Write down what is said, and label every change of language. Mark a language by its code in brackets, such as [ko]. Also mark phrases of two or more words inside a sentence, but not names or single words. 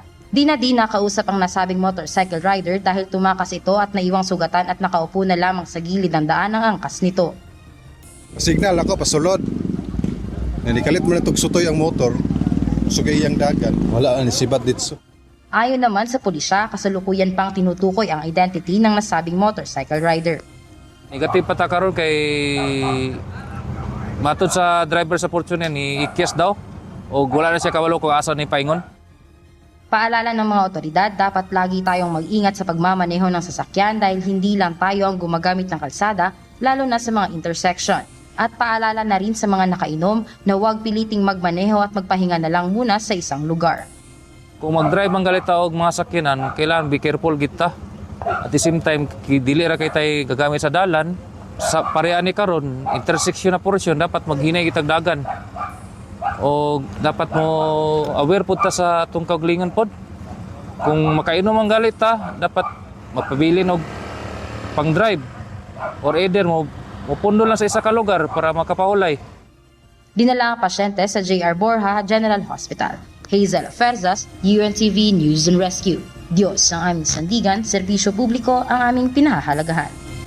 [tl] Di na nakausap ang nasabing [en] motorcycle rider [tl] dahil tumakas ito at naiwang sugatan at nakaupo na lamang sa gilid ng daan ang angkas nito. [ceb] Signal ako pasulod. Nanikalit mo na tugsutoy ang motor. Sugay ang dagan. Wala ni sibat ditso. [tl] Ayon naman sa pulisya, kasalukuyan pang tinutukoy ang identity ng nasabing [en] motorcycle rider. [ceb] Negative pa ta karon kay matod sa driver sa Fortune ni ikyas daw o wala na siya kabalo kung asa ni paingon. [tl] Paalala ng mga otoridad, dapat lagi tayong mag-ingat sa pagmamaneho ng sasakyan dahil hindi lang tayo ang gumagamit ng kalsada, lalo na sa mga intersection. At paalala na rin sa mga nakainom na huwag piliting magmaneho at magpahinga na lang muna sa isang lugar. [ceb] Kung mag-drive ang galita og mga sakyanan, kailangan [en] be careful [ceb] kita. [en] At the same time, [ceb] dili ra kay tay gagamit sa dalan, sa pareha ni karon, intersection na portion dapat maghinay kitag dagan. O dapat mo aware pud ta sa atong kaugalingon pod. Kung makainom ang galita, dapat magpabilin og pang-drive [en] or either [ceb] mo pundo lang sa isa ka lugar para makapahulay. [tl] Dinala ang pasyente sa J.R. Borja General Hospital. Hazel Ferzas, UNTV News and Rescue. Diyos ang aming sandigan, serbisyo publiko ang aming pinahahalagahan.